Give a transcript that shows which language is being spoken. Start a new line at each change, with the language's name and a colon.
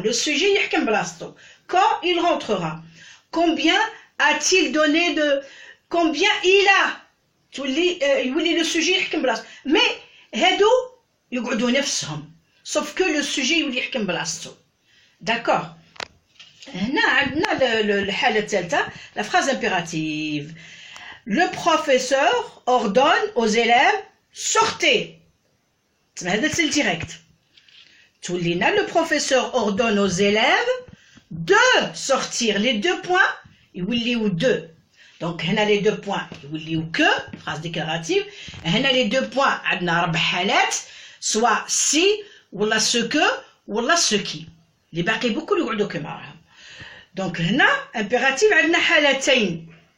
French: Le sujet, quand il rentrera. Combien a-t-il donné de... Combien il a
Arabic: يولي
French: le sujet
Arabic: يحكم بلاصتو مي هادو يقعدوا نفسهم
French: sauf que le sujet
Arabic: يولي يحكم بلاصتو
French: d'accord.
Arabic: هنا عندنا الحالة الثالثة
French: la phrase impérative. Le professeur ordonne aux élèves sortez.
Arabic: هذا
French: c'est le direct.
Arabic: تولينا
French: le professeur ordonne aux élèves de sortir. Les deux points
Arabic: يوليو
French: deux. Donc,
Arabic: هنا
French: les deux points يوليو que, phrase déclarative.
Arabic: هنا
French: les deux points
Arabic: عندنا 4 حالات,
French: soit si,
Arabic: ولا
French: ce que, ولا ce qui.
Arabic: اللي باقي
French: beaucoup
Arabic: اللي يقعدوا كما راهم.
French: Donc,
Arabic: هنا
French: impérative
Arabic: عندنا حالتين.